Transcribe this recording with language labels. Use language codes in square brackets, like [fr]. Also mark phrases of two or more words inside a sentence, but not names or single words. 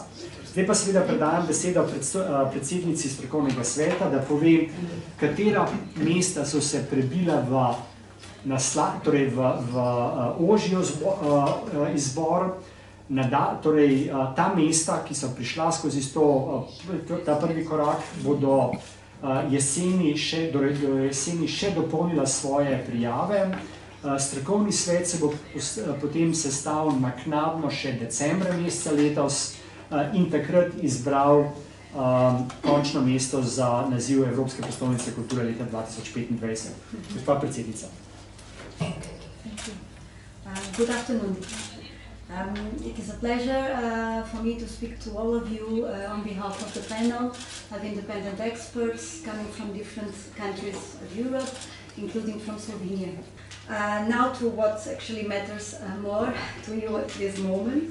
[sl] Zdaj pa seveda predajam besedo predsednici strokovnega sveta, da pove, katera mesta so se prebila v ožji izbor, torej ta mesta, ki so prišla skozi ta prvi korak, bodo jeseni še dopolnila svoje prijave. Strokovni svet se bo potem sestavil naknadno še decembra meseca letos in takrat izbral končno mesto za naziv Evropske prestolnice kulture leta 2025. Gospa predsednica. [en] Good afternoon. It is a pleasure for me to speak to all of you on behalf of the panel of independent experts coming from different countries of Europe, including from Slovenia. Now to what actually matters more to you at this moment.